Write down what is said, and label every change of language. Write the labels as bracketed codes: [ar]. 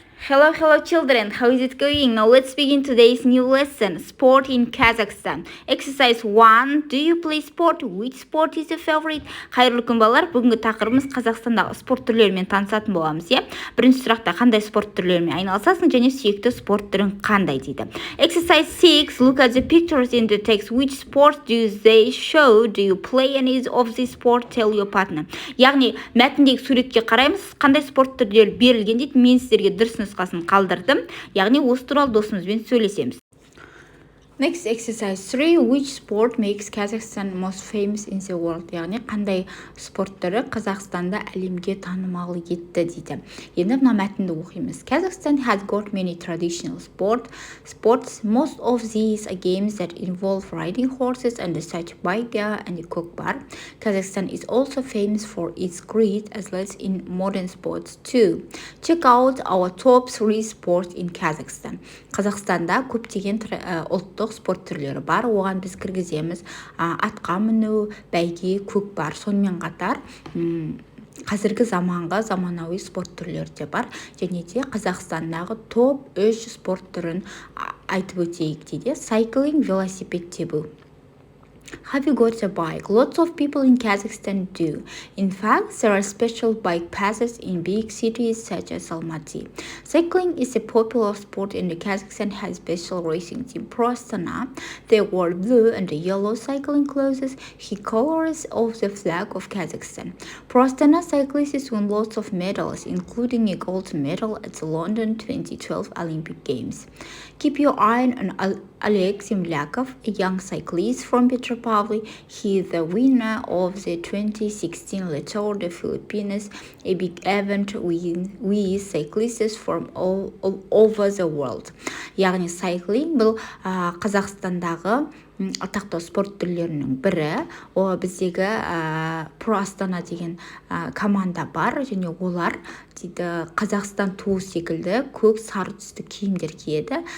[en] Hello children, how is it going? Now let's begin today's new lesson, Sport in Kazakhstan. Exercise 1, do you play sport? Which sport is your favorite? [kk] Қайырлы күн балалар, бүгінгі тақырыбымыз Қазақстандағы спорт түрлерімен танысатын боламыз, иә? Бірінші сұрақта қандай спорт түрлерімен айналысасың және сүйікті спорт түрің қандай дейді. [en] Exercise 6, look at the pictures in the text. Which sport do they show? Do you play any of this sport? Tell your partner. [kk] Яғни мәтіндегі суретке қараймыз, қандай спорт түрлері берілген дейді. Мен сіздерге дұрыс нұсқасын қалдырдым. Яғни осы туралы досымызбен сөйлесеміз. [en] Next exercise 3, which sport makes Kazakhstan most famous in the world? [kk] Яғни қандай спорт түрі Қазақстанда әлемге танымал етті дейді. Енді мына мәтінді оқимыз. [en] Kazakhstan has got many traditional sports. Most of these are games that involve riding horses and such bayga and kokbar. Kazakhstan is also famous for its great athletes in modern sports too. Check out our top 3 sports in Kazakhstan. [kk] Қазақстанда көптеген ұлттық спорт түрлері бар. Оған біз кіргіземіз атқа міну, бәйге, көкпар. Сонымен қатар қазіргі заманауи спорт түрлері де бар. Және де Қазақстандағы топ 3 спорт түрін айтып өтейік дейді. Cycling, велосипед тебу. [en] Have you got a bike? Lots of people in Kazakhstan do. In fact, there are special bike passes in big cities such as Almaty. Cycling is a popular sport and Kazakhstan has special racing team Pro Astana. They wear blue and yellow cycling clothes, the colors of the flag of Kazakhstan. Pro Astana cyclists won lots of medals, including a gold medal at the London 2012 Olympic Games. Keep your eye on Oleg Zemlyakov, a young cyclist from Petropavl. He is the winner of the 2016 Tour de Philippines, a big event with cyclists from all over the world. [kk] Яғни cycling бұл Қазақстандағы атақты спорт түрлерінің бірі. Біздегі Pro Astana деген команда бар және олар дейді Қазақстан туы секілді көк сары түсті киімдер киеді.